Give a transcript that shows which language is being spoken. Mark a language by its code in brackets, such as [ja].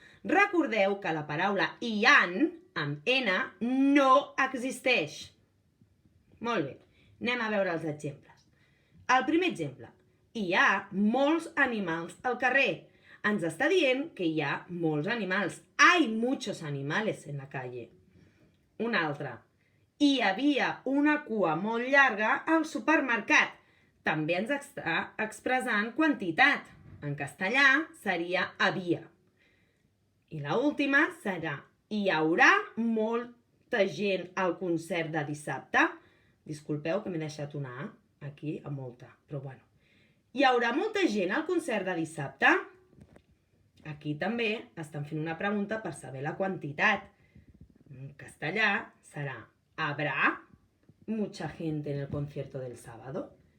[ca] Recordeu que la paraula hi han, amb N, no existeix. Molt bé, anem a veure els exemples. El primer exemple, hi ha molts animals al carrer. Ens està dient que hi ha molts animals. [es] Hay muchos animales en la calle. [ca] Un altre, hi havia una cua molt llarga al supermercat. També ens està expressant quantitat. En castellà seria havia. I l'última serà hi haurà molta gent al concert de dissabte. Disculpeu que m'he deixat una A aquí a molta, però bueno. Hi haurà molta gent al concert de dissabte? Aquí també estan fent una pregunta per saber la quantitat. En castellà serà [es] ¿habrá mucha gente en el concierto del sábado?